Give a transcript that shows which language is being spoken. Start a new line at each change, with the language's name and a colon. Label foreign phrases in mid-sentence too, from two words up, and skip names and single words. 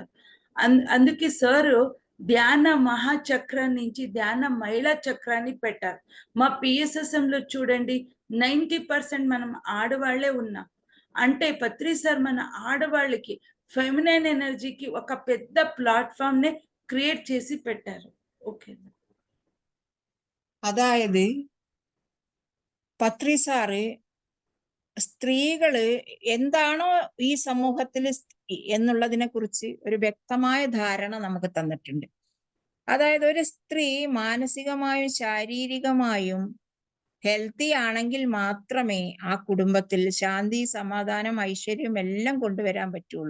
Telugu: అందుకే సార్ ధ్యాన మహాచక్రం నుంచి ధ్యాన మహిళా చక్రాన్ని పెట్టారు. మా PSSM లో చూడండి 90% మనం ఆడవాళ్లే ఉన్నాం. అంటే పత్రి సార్ మన ఆడవాళ్ళకి
English: feminine energy-ki
Telugu: ఒక పెద్ద ప్లాట్ఫామ్ ని క్రియేట్ చేసి పెట్టారు. ఓకే.
Malayalam: അതായത് പത്രി സാറ് സ്ത്രീകള് എന്താണോ ഈ സമൂഹത്തിൽ എന്നുള്ളതിനെ കുറിച്ച് ഒരു വ്യക്തമായ ധാരണ നമുക്ക് തന്നിട്ടുണ്ട്. അതായത് ഒരു സ്ത്രീ മാനസികമായും ശാരീരികമായും ഹെൽത്തി ആണെങ്കിൽ മാത്രമേ ആ കുടുംബത്തിൽ ശാന്തി, സമാധാനം, ഐശ്വര്യം എല്ലാം കൊണ്ടുവരാൻ പറ്റുള്ളൂ.